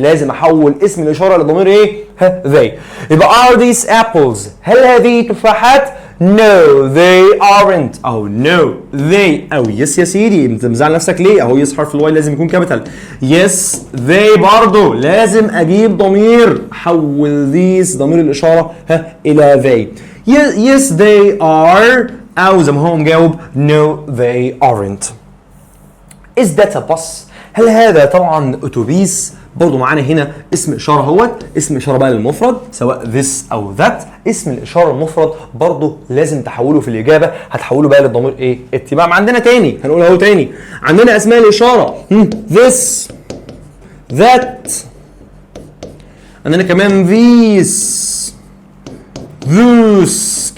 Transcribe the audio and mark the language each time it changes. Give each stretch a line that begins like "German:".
Arabic: لازم احول اسم الاشاره الى الضمير ايه؟ they. يبقى
English: are these apples؟
Arabic: هل هذه تفاحات؟
English: No they aren't،
Arabic: او no they، او yes يا سيدي انت مزعل نفسك ليه؟ اهو yes حرف الواي لازم يكون كابيتال. yes they برضه لازم اجيب ضمير، حول these ضمير الاشاره الى they.
English: yes they are،
Arabic: او زي ما هو مجاوب
English: no they aren't. is that a bus؟
Arabic: هل هذا طبعا اتوبيس؟ برضو معانا هنا اسم اشاره اهوت، اسم اشاره بقى للمفرد سواء this او that. اسم الاشاره المفرد برضو لازم تحوله في الاجابه، هتحوله بقى للضمير ايه؟ اتباع. عندنا تاني هنقول اهو تاني، عندنا اسماء الاشاره this that، عندنا كمان these those.